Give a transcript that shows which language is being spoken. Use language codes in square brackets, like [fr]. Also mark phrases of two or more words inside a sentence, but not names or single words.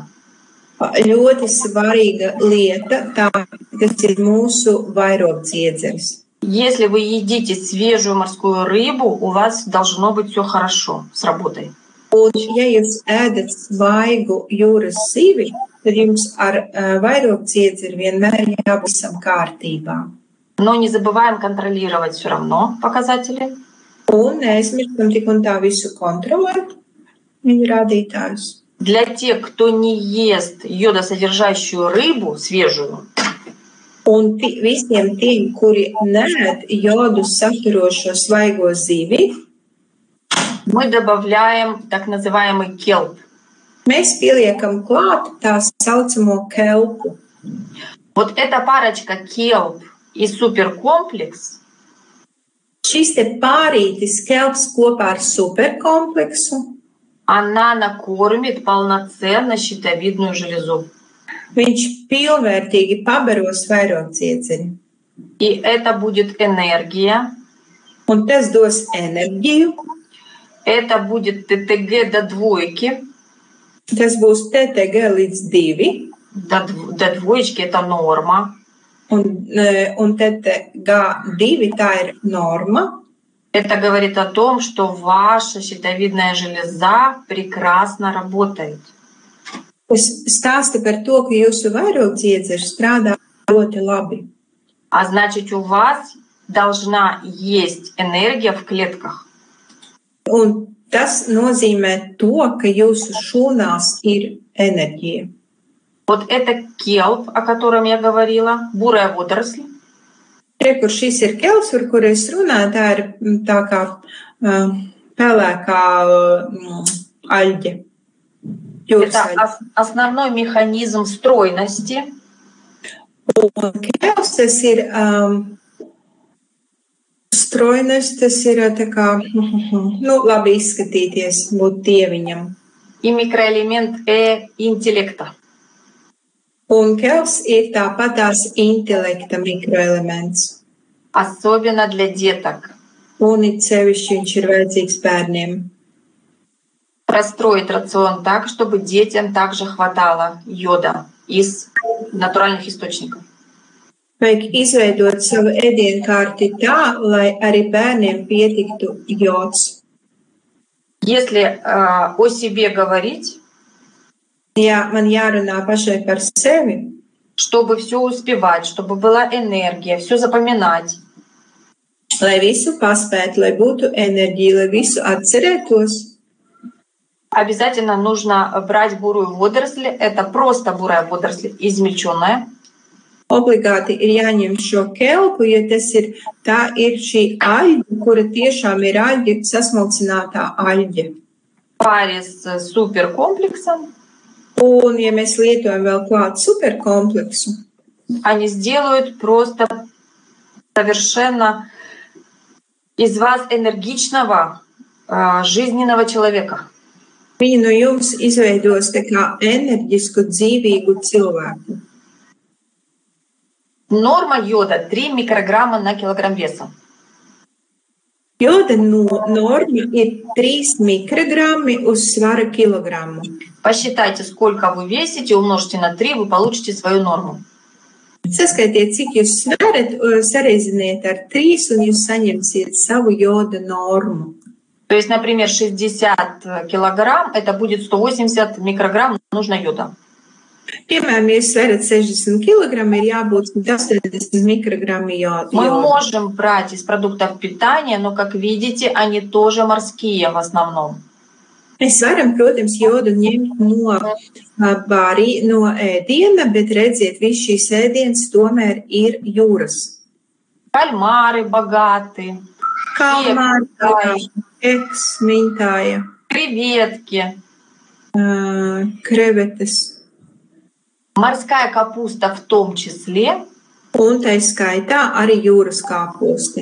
[lv] Ļoti svarīga lieta, tas ir mūsu vairogdziedzeris. [ru] Если вы едите свежую морскую рыбу, у вас должно быть все хорошо с работой. [lv] Un, ja jūs ēdat svaigu jūras zivi, tad jums ar vairogdziedzeri vienmēr jābūt visam kārtībā. [ru] Но не забываем контролировать все равно показатели. [lv] Un neaizmirstam tik un tā visu kontrolēt viņu rādītājus. [ru] Для тех, кто не ест йодосодержащую рыбу свежую, [lv] Un visiem tiem, kuri neēd jodu saturošo svaigo zivi, [ru] мы добавляем так называемый келп. [lv] mēs pieliekam klāt tā saucamo kelpu. [ru] Вот эта парочка келп и суперкомплекс [lv] Šis te pārītis kelps kopā ar superkompleksu [ru] она накормит полноценно щитовидную железу. [lv] Viņš pilnvērtīgi pabaros vairogdziedzeri. [ru] И это будет энергия. [lv] Un tas dos enerģiju. [ru] Это будет ТТГ до 2. [lv] Tas būs TTG līdz 2. [ru] До 2 это норма. [lv] Un TTG2 tā ir norma. [ru] Это говорит о том, что ваша щитовидная железа прекрасно работает. [lv] Tas stāsta par to, ka jūsu vairogdziedzeri strādā ļoti labi. [ru] А значит, у вас должна есть энергия в клетках. [lv] Un tas nozīmē to, ka jūsu šūnās ir enerģija. [ru] Вот это келп, о котором я говорила, бурая водоросль. [lv] Re, kur šis ir kelps, par kuru es runāju, tā ir tā kā pelēkā aļģe. [ru] Это основной механизм стройности. [lv] Un kelps tas ir strojность, tas ir tā kā, labi izskatīties, būt dieviņam. [ru] И микроэлемент интеллекта. [lv] Un kelps ir tāpatās intelekta mikroelements. [ru] Особенно для деток. [lv] Un it sevišķi viņš ir vajadzīgs bērniem. [ru] Простроить рацион так, чтобы детям также хватало йода из натуральных источников. [lv] Vajag izveidot savu ēdienkarti tā, lai arī bērniem pietiktu jods. [ru] Если о себе говорить, [lv] Ja man jārunā pašai par sevi, [ru] чтобы все успевать, чтобы была энергия, все запоминать, [lv] lai visu paspētu, lai būtu enerģija, lai visu atcerētos, [ru] обязательно нужно брать бурую водоросль. Это просто бурая водоросль, измельченная. [lv] obligāti ir jāņem šo kelpu, jo tā ir šī aļģe, kura tiešām ir aļģe, sasmalcinātā aļģe. [ru] В паре с суперкомплексом [lv] Un, ja mēs lietojam vēl klāt superkompleksu, [ru] они сделают просто совершенно из вас энергичного, жизненного человека. [lv] viņi no jums izveidos tā kā enerģisku, dzīvīgu cilvēku. [ru] Норма йода 3 микрограмма на килограмм веса. [lv] Joda norma ir 3 mikrogrammi uz svara kilogramu. [ru] Посчитайте, сколько вы весите, умножьте на 3, вы получите свою норму. [lv] Saskaitiet, cik jūs sverat, sareiziniet ar 3 un jūs saņemsiet savu joda normu. [ru] То есть, например, 60 килограмм, это будет 180 микрограмм нужно йода. [lv] Piemēram, ja jūs sverat 60 kg, ir jābūt 180 mikrogrammi joda. [ru] Мы можем брать из продуктов питания, но, как видите, они тоже морские в основном. [lv] Mēs varam, protams, jodu ņemt no ēdiena, bet redziet, viss šīs ēdienas tomēr ir jūras. [ru] Кальмары богаты, [lv] Kalmāri, eks, mintāja, [ru] креветки, [lv] krevetes. [ru] Морская капуста в том числе, [lv] Un tai skaitā arī jūras kāposti,